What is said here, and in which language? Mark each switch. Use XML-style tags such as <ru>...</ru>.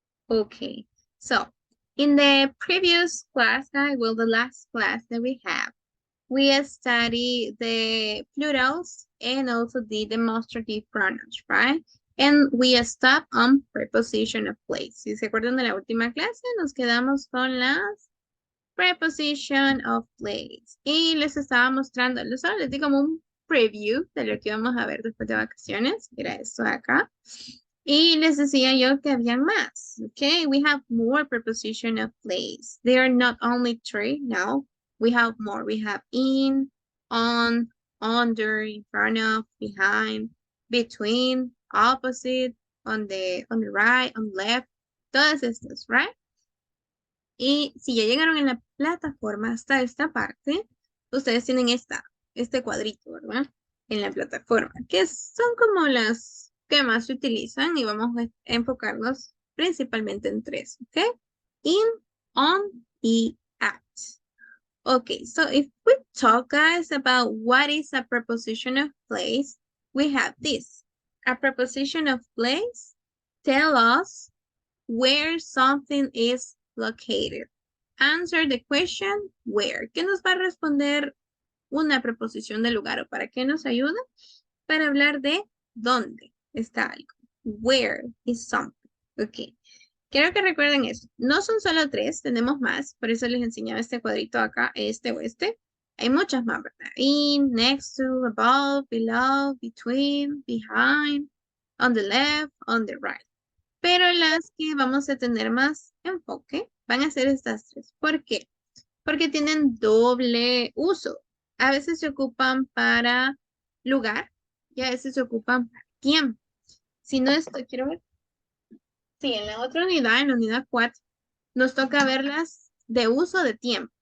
<en>Okay, so in the previous class, guys, well, the last class that we have, we studied the plurals and also the demonstrative pronouns, right? And we stopped on preposition of place.</en> <es>Si se acuerdan de la última clase, nos quedamos con las</es> <en>preposition of place.</en> <es>Y les estaba mostrando, solo les di como un preview de lo que vamos a ver después de vacaciones, que era esto de acá. Y les decía yo que habían más.</es> <en>Okay, we have more preposition of place. They are not only three, no. We have more. We have in, on, under, in front of, behind, between, opposite, on the right, on the left.</en> <es>Todas estas, right? Y si ya llegaron en la plataforma hasta esta parte, ustedes tienen este cuadrito, ¿verdad? En la plataforma, que son como las que más se utilizan y vamos a enfocarnos principalmente en tres, ¿ok?</es> <en>In, on, y at. Okay, so if we talk, guys, about what is a preposition of place, we have this. A preposition of place tell us where something is located. Answer the question where.</en> <es>¿Qué nos va a responder una preposición de lugar o para qué nos ayuda? Para hablar de dónde está algo.</es> <en>Where is something.</en> <es>Ok. Quiero que recuerden eso. No son solo tres, tenemos más. Por eso les enseñaba este cuadrito acá, este o este. Hay muchas más, ¿verdad?</es> <en>In, next to, above, below, between, behind, on the left, on the right.</en> <es>Pero las que vamos a tener más enfoque van a ser estas tres. ¿Por qué? Porque tienen doble uso. A veces se ocupan para lugar y a veces se ocupan para tiempo. Si no esto, quiero ver. Sí, en la otra unidad, en la unidad 4, nos toca verlas de uso de tiempo.</es>